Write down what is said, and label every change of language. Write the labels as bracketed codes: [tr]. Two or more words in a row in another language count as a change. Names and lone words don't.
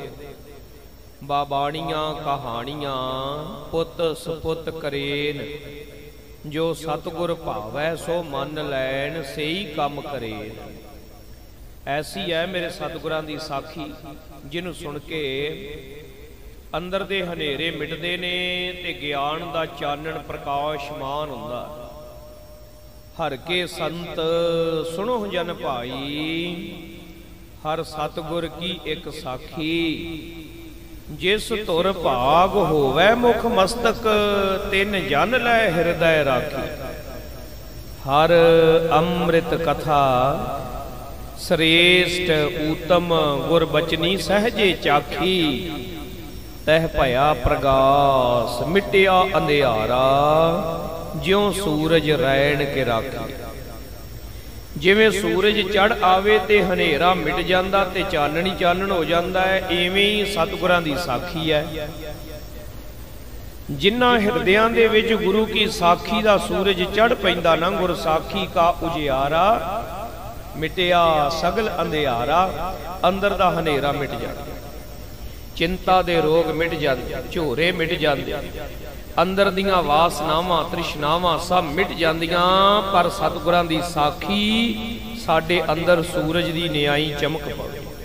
[pa] ਬਾਬਾਣੀਆਂ ਕਹਾਣੀਆਂ ਪੁਤ ਸਪੁਤ ਕਰੇਨ ਜੋ ਸਤਗੁਰ ਭਾਵੈ ਸੋ ਮਨ ਲੈਨ ਸਹੀ ਕਾਮ ਕਰੇਨ। ਐਸੀ ਹੈ ਮੇਰੇ ਸਤਗੁਰਾਂ ਦੀ ਸਾਖੀ ਜਿਨ੍ਹੋਂ ਸੁਣ ਕੇ ਅੰਦਰ ਦੇ ਹਨੇਰੇ ਮਿਟਦੇ ਨੇ ਤੇ ਗਿਆਨ ਦਾ ਚਾਨਣ ਪ੍ਰਕਾਸ਼ਮਾਨ ਹੁੰਦਾ। ਹਰ ਕੇ ਸੰਤ ਸੁਣੋ ਜਨ ਭਾਈ ਹਰ ਸਤਗੁਰ ਕੀ ਏਕ ਸਾਖੀ। ਜਿਸ ਤੁਰ ਭਾਗ ਹੋਵੈ ਮੁਖ ਮਸਤਕ ਤਿਨ ਜਨ ਲੈ ਹਿਰਦੈ ਰਾਖੀ। ਹਰ ਅੰਮ੍ਰਿਤ ਕਥਾ ਸ੍ਰੇਸ਼ਟ ਉੱਤਮ ਗੁਰ ਬਚਨੀ ਸਹਜੇ ਚਾਖੀ। ਤਹ ਭਇਆ ਪ੍ਰਗਾਸ ਮਿਟਿਆ ਅੰਧਿਆਰਾ ਜਿਉਂ ਸੂਰਜ ਰੈਣ ਕੇ ਰਾਖੀ। ਜਿਵੇਂ ਸੂਰਜ ਚੜ੍ਹ ਆਵੇ ਤੇ ਹਨੇਰਾ ਮਿਟ ਜਾਂਦਾ ਤੇ ਚਾਨਣੀ ਚਾਨਣ ਹੋ ਜਾਂਦਾ ਹੈ, ਇਵੇਂ ਹੀ ਸਤਗੁਰਾਂ ਦੀ ਸਾਖੀ ਹੈ। ਜਿਨ੍ਹਾਂ ਹਿਰਦਿਆਂ ਦੇ ਵਿਚ ਗੁਰੂ ਕੀ ਸਾਖੀ ਦਾ ਸੂਰਜ ਚੜ੍ਹ ਪੈਂਦਾ ਨਾ, ਗੁਰ ਸਾਖੀ ਕਾ ਉਜਿਆਰਾ ਮਿਟਿਆ ਸਗਲ ਅੰਧਿਆਰਾ। ਅੰਦਰ ਦਾ ਹਨੇਰਾ ਮਿਟ ਜਾਂਦਾ, ਚਿੰਤਾ ਦੇ ਰੋਗ ਮਿਟ ਜਾਂਦੇ, ਝੋਰੇ ਮਿਟ ਜਾਂਦੇ, ਅੰਦਰ ਦੀਆਂ ਵਾਸਨਾਵਾਂ ਤ੍ਰਿਸ਼ਨਾਵਾਂ ਸਭ ਮਿਟ ਜਾਂਦੀਆਂ, ਪਰ ਸਤਗੁਰਾਂ ਦੀ ਸਾਖੀ ਸਾਡੇ ਅੰਦਰ ਸੂਰਜ ਦੀ ਨਿਆਈਂ ਚਮਕ ਪਵੇ।